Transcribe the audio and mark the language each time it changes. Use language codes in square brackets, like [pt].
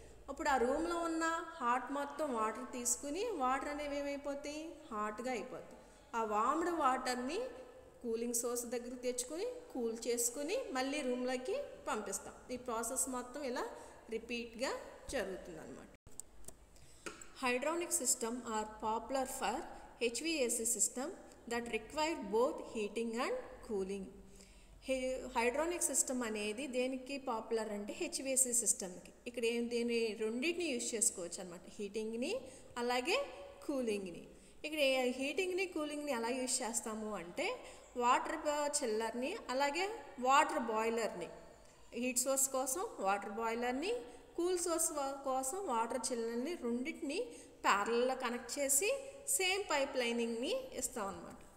[te] అప్పుడు ఆ రూమ్లో ఉన్న హాట్ మొత్తం వాటర్ తీసుకుని వాటర్ అనేవి ఏమైపోతాయి, హాట్గా అయిపోతాయి. ఆ వార్మ్డ్ వాటర్ని కూలింగ్ సోర్స్ దగ్గరికి తెచ్చుకొని కూల్ చేసుకుని మళ్ళీ రూమ్లోకి పంపిస్తాం. ఈ ప్రాసెస్ మొత్తం ఇలా రిపీట్గా జరుగుతుంది అన్నమాట. [en] Hydronic system are popular for HVAC system that require both heating and cooling. [te] హైడ్రానిక్ system అనేది దేనికి పాపులర్ అంటే హెచ్విఏసి సిస్టమ్కి. ఇక్కడ దీని రెండింటిని యూజ్ చేసుకోవచ్చు అనమాట, హీటింగ్ని అలాగే కూలింగ్ని. ఇక్కడ హీటింగ్ని కూలింగ్ని ఎలా యూజ్ చేస్తాము అంటే వాటర్ చిల్లర్ని అలాగే వాటర్ బాయిలర్ని, హీట్ సోర్స్ కోసం వాటర్ బాయిలర్ని, కూల్ సోర్స్ కోసం వాటర్ చిల్లర్ని రెండింటిని ప్యారలల్లో కనెక్ట్ చేసి సేమ్ పైప్ లైనింగ్ని ఇస్తాం అనమాట.